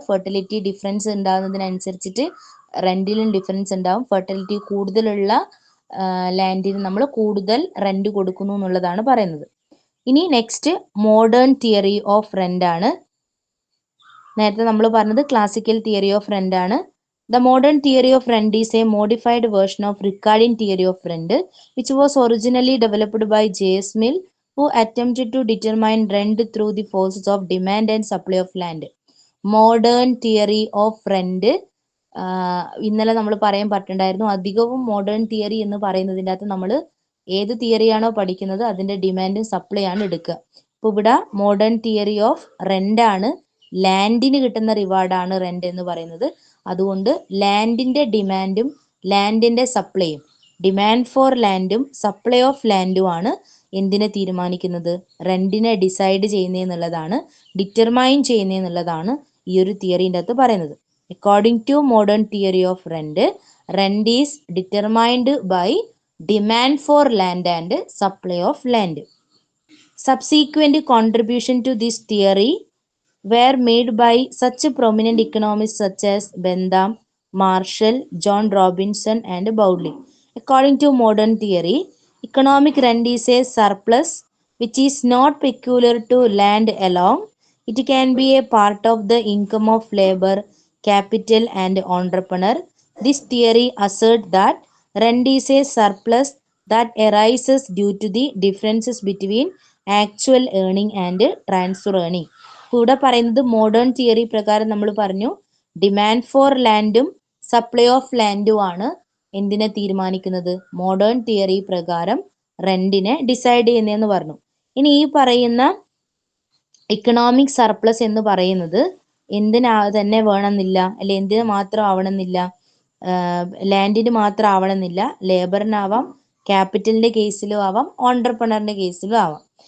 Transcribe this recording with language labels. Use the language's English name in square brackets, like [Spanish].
[Malayalam] Fertility difference ഉണ്ടാകുന്നതിനനുസരിച്ചിട്ട് റെന്റിലും difference ഉണ്ടാവും. Fertility കൂടുതലുള്ള ലാൻഡിന് നമ്മൾ കൂടുതൽ റെന്റ് കൊടുക്കുന്നു എന്നുള്ളതാണ് പറയുന്നത്. ഇനി next modern theory of rent ആണ്. നേരത്തെ നമ്മൾ പറഞ്ഞത് ക്ലാസിക്കൽ തിയറി ഓഫ് റെന്റ് ആണ്. [English] The modern theory of rent is a modified version of Ricardian theory of rent, which was originally developed by J.S. Mill, who attempted to determine rent through the forces of demand and supply of land. [Malayalam] Modern theory of rent ഇന്നലെ നമ്മൾ പറയാൻ പറ്റുന്നുണ്ടായിരുന്നു. അധികവും modern theory എന്ന് പറയുന്നതിൻ്റെ അകത്ത് നമ്മൾ ഏത് തിയറിയാണോ പഠിക്കുന്നത് അതിൻ്റെ ഡിമാൻഡും സപ്ലൈ ആണ് എടുക്കുക. ഇപ്പോൾ ഇവിടെ മോഡേൺ തിയറി ഓഫ് റെന്റ് ആണ്, ലാൻഡിന് കിട്ടുന്ന റിവാർഡാണ് റെന്റ് എന്ന് പറയുന്നത്. അതുകൊണ്ട് ലാൻഡിന്റെ ഡിമാൻഡും ലാൻഡിന്റെ സപ്ലൈയും, ഡിമാൻഡ് ഫോർ ലാൻഡും സപ്ലൈ ഓഫ് ലാൻഡും ആണ് എന്തിനെ തീരുമാനിക്കുന്നത്, റെന്റിനെ ഡിസൈഡ് ചെയ്യുന്നതെന്നുള്ളതാണ്, ഡിറ്റർമൈൻ ചെയ്യുന്നതെന്നുള്ളതാണ് ഈ ഒരു തിയറിൻ്റെ അകത്ത് പറയുന്നത്. [English] According to modern theory of rent, rent is determined by demand for land and supply of land. Subsequent contribution to this theory were made by such prominent economists such as Bentham, Marshall, John Robinson and Bowley. According to modern theory, economic rent is a surplus which is not peculiar to land alone. It can be a part of the income of labor, capital and entrepreneur. This theory asserts that rent is a surplus that arises due to the differences between actual earning and transfer earning. [Malayalam] ഇവിടെ പറയുന്നത് modern theory പ്രകാരം നമ്മൾ പറഞ്ഞു demand for ലാൻഡും supply of ലാൻഡും ആണ് എന്തിനെ തീരുമാനിക്കുന്നത്, modern theory പ്രകാരം റെന്റിനെ decide ചെയ്യുന്നതെന്ന് പറഞ്ഞു. ഇനി ഈ പറയുന്ന ഇക്കണോമിക് സർപ്ലസ് എന്ന് പറയുന്നത് എന്തിനാ തന്നെ വേണമെന്നില്ല, അല്ലെ എന്തിനു മാത്രം ആവണമെന്നില്ല, ലാൻഡിന് മാത്രം ആവണമെന്നില്ല, ലേബറിനാവാം, ക്യാപിറ്റലിന്റെ കേസിലും ആവാം, ഓണ്ടർപ്രണറിന്റെ കേസിലും ആവാം.